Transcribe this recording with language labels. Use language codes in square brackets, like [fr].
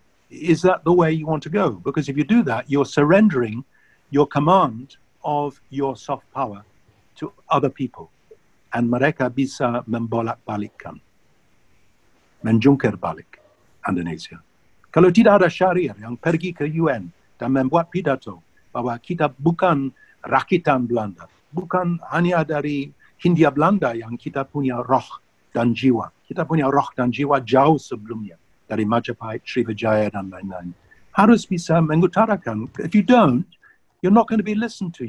[en] Is that the way you want to go? Because if you do that, you're surrendering your command of your soft power to other people. [id] And mereka bisa membolak-balikkan, menjungkir balik Indonesia. Kalau tidak ada Syahrir yang pergi ke UN dan membuat pidato bahwa kita bukan rakitan Belanda, bukan hanya dari Hindia Belanda yang kita punya roh dan jiwa. Kita punya roh dan jiwa jauh sebelumnya dari Majapahit, Sriwijaya dan lain-lain. Harus bisa mengutarakan. [en] If you don't, you're not going to be listened to.